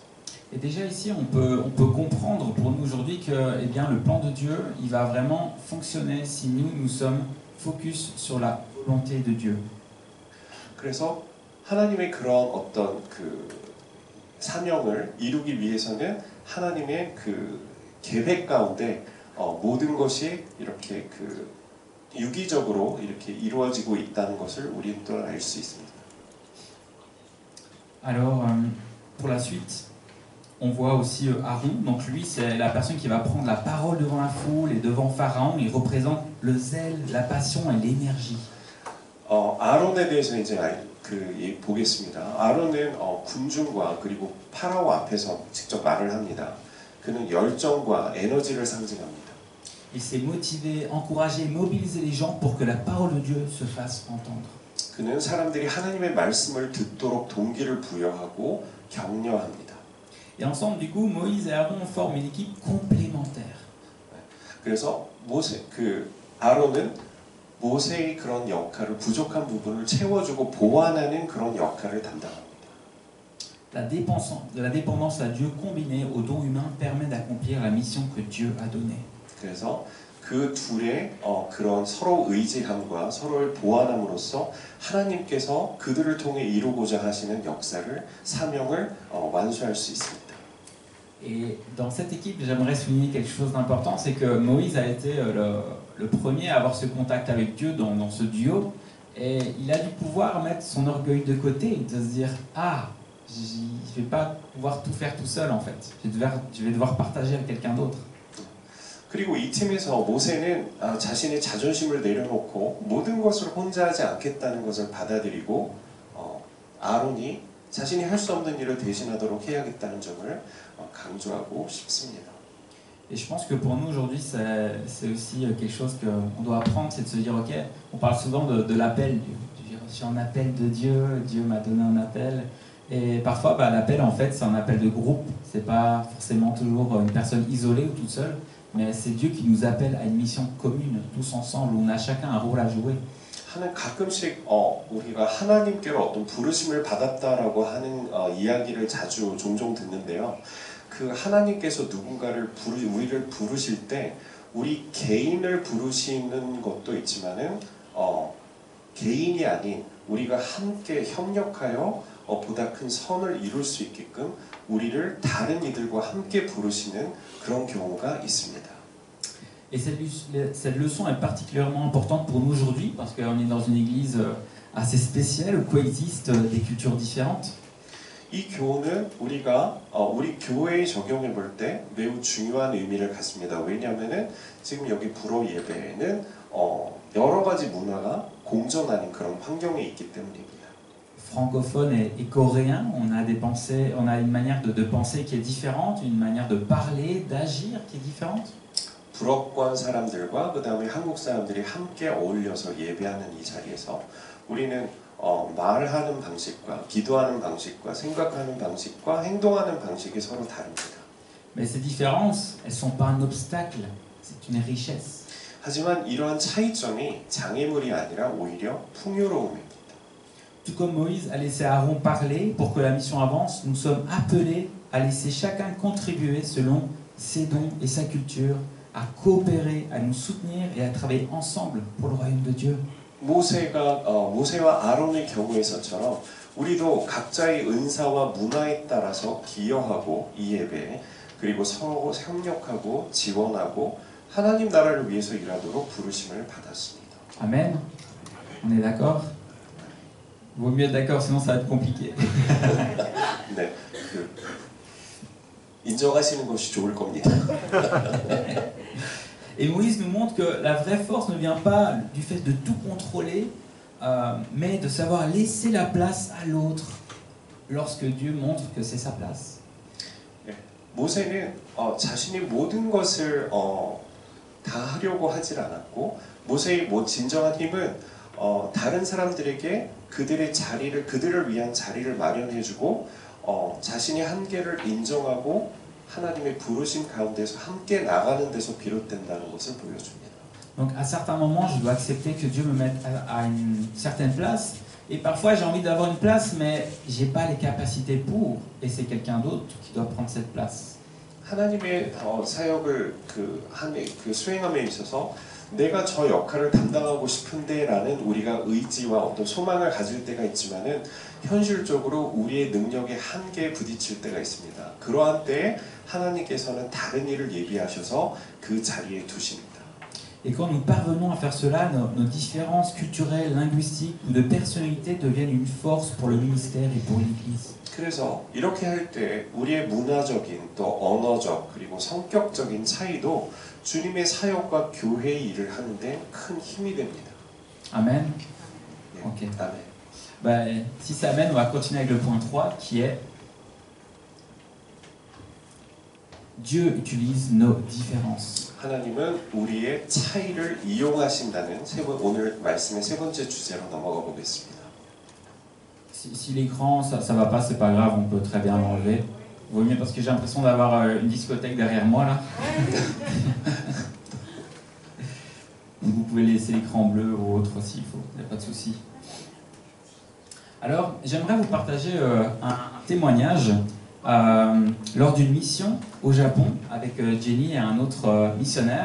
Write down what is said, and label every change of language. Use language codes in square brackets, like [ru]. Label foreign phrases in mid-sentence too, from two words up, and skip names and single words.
[fr] Et déjà ici, on peut comprendre pour nous aujourd'hui que eh bien, le plan de Dieu, il va vraiment fonctionner si nous sommes focus sur la volonté de Dieu. [ko] 그래서 하나님의 그런 어떤 그 사명을 이루기 위해서는 하나님의 그 계획 가운데 모든 것이 이렇게 그 유기적으로 이렇게 이루어지고 있다는 것을 우리는 또 알 수 있습니다. [fr] Alors, pour la suite, on voit aussi Aaron. Donc lui, c'est la personne qui va prendre la parole devant la foule et devant Pharaon. Il représente le zèle, la passion et l'énergie. [ko] 아론에 대해서 이제 보겠습니다. 아론은 군중과 그리고 파라오 앞에서 직접 말을 합니다. 그는 열정과 에너지를 상징합니다. [fr] Il s'est motivé, encouragé, mobilisé les gens pour que la parole de Dieu se fasse entendre. [ko] 그는 사람들이 하나님의 말씀을 듣도록 동기를 부여하고 격려합니다. [fr] Et ensemble, du coup, Moïse et Aaron forment une équipe complémentaire. [ko] 그래서 아론은 모세의 그런 역할을 부족한 부분을 채워주고 보완하는 그런 역할을 담당합니다. [fr] La dépendance à Dieu combinée aux dons humains permet d'accomplir la mission que Dieu a donnée. [ko] 그래서 그 둘의 그런 서로 의지함과 서로를 보완함으로써 하나님께서 그들을 통해 이루고자 하시는 역사를 사명을 완수할 수 있습니다. [fr] Et dans cette équipe, j'aimerais souligner quelque chose d'important, c'est que Moïse a été le premier à avoir ce contact avec Dieu dans ce duo, et il a dû pouvoir mettre son orgueil de côté, de se dire ah, je vais pas pouvoir tout faire tout seul en fait, je vais devoir partager avec quelqu'un d'autre. 그리고 이 팀에서 모세는 자신의 자존심을 내려놓고 모든 것을 혼자 하지 않겠다는 것을 받아들이고 아론이 자신이 할 수 없는 일을 대신하도록 해야겠다는 점을 강조하고 싶습니다. Et je pense que pour nous aujourd'hui, c'est aussi quelque chose qu'on doit apprendre, c'est de se dire ok, on parle souvent de l'appel, j'ai reçu un appel de Dieu, Dieu m'a donné un appel. Et parfois, l'appel en fait, c'est un appel de groupe, c'est pas forcément toujours une personne isolée ou toute seule. Mais c'est Dieu qui nous appelle à une mission commune, tous ensemble, où on a chacun un rôle à jouer. [ko] 가끔씩 우리가 하나님께로 어떤 부르심을 받았다라고 하는 이야기를 종종 듣는데요. 그 하나님께서 누군가를 우리를 부르실 때 우리 개인을 부르시는 것도 있지만은 개인이 아닌 우리가 함께 협력하여 보다 큰 선을 이룰 수 있게끔 우리를 다른 이들과 함께 부르시는 그런 경우가 있습니다. [fr] Et cette leçon est particulièrement importante pour nous aujourd'hui parce qu'on est dans une église assez spéciale où coexistent des cultures différentes. [ko] 이 교훈은 우리가 우리 교회에 적용해 볼 때 매우 중요한 의미를 갖습니다. 왜냐하면은 지금 여기 불어 예배에는 여러 가지 문화가 공존하는 그런 환경에 있기 때문입니다. [fr] Francophone et coréen, on a des pensées, on a une manière de penser qui est différente, une manière de parler, d'agir qui est différente. [ko] 불어권 사람들과 그 다음에 한국 사람들이 함께 어울려서 예배하는 이 자리에서 우리는 말하는 방식과 기도하는 방식과 생각하는 방식과 행동하는 방식이 서로 다릅니다. [fr] Mais ces différences, elles sont pas un obstacle, c'est une richesse. [ko] 하지만 이러한 차이점이 장애물이 아니라 오히려 풍요로움입니다. [fr] Tout comme Moïse a laissé Aaron parler pour que la mission avance, nous sommes appelés à laisser chacun contribuer selon ses dons et sa culture, à coopérer, à nous soutenir et à travailler ensemble pour le royaume de Dieu. [ko] 모세와 아론의 경우에서처럼 우리도 각자의 은사와 문화에 따라서 기여하고 이 예배에 그리고 서로 협력하고 지원하고 하나님 나라를 위해서 일하도록 부르심을 받았습니다. [fr] Amen. On est d'accord? Vaut mieux être d'accord, sinon ça va être compliqué. [ko] 네, 인정하시는 것이 좋을 겁니다. [fr] Et Moïse nous montre que la vraie force ne vient pas du fait de tout contrôler, mais de savoir laisser la place à l'autre lorsque Dieu montre que c'est sa place. [ko] 네, 모세는 자신이 모든 것을 다 하려고 하질 않았고 모세의 진정한 힘은 다른 사람들에게 그들을 위한 자리를 마련해주고 자신의 한계를 인정하고 하나님의 부르심 가운데서 함께 나가는 데서 비롯된다는 것을 보여줍니다. [fr] Donc à certains moments, je dois accepter que Dieu me mette à une certaine place. Et parfois, j'ai envie d'avoir une place, mais j'ai pas les capacités pour. Et c'est quelqu'un d'autre qui doit prendre cette place. [ko] 하나님의 사역을 수행함에 있어서 내가 저 역할을 담당하고 싶은데라는 우리가 의지와 어떤 소망을 가질 때가 있지만은 현실적으로 우리의 능력의 한계에 부딪힐 때가 있습니다. 그러한 때에 하나님께서는 다른 일을 예비하셔서 그 자리에 두십니다. [fr] Et quand nous parvenons à faire cela, nos différences culturelles, linguistiques ou de personnalité deviennent une force pour le ministère et pour l'Église. [ko] 그래서 이렇게 할 때 우리의 문화적인 또 언어적 그리고 성격적인 차이도 주님의 사역과 교회의 일을 하는데 큰 힘이 됩니다. [fr] Amen. [ko] 네, [fr] Ok. [ko] 아멘. [fr] Ben, si ça amène, on va continuer avec le point 3 qui est Dieu utilise nos différences. [ko] 하나님은 우리의 차이를 이용하신다는 오늘 말씀의 세 번째 주제로 넘어가 보겠습니다. [fr] Si l'écran ça va pas, c'est pas grave, on peut très bien l'enlever. Vaut mieux parce que j'ai l'impression d'avoir une discothèque derrière moi là. Donc vous pouvez laisser l'écran bleu ou autre s'il faut, il n'y a pas de souci. Alors j'aimerais vous partager un témoignage lors d'une mission au Japon avec Jenny et un autre missionnaire.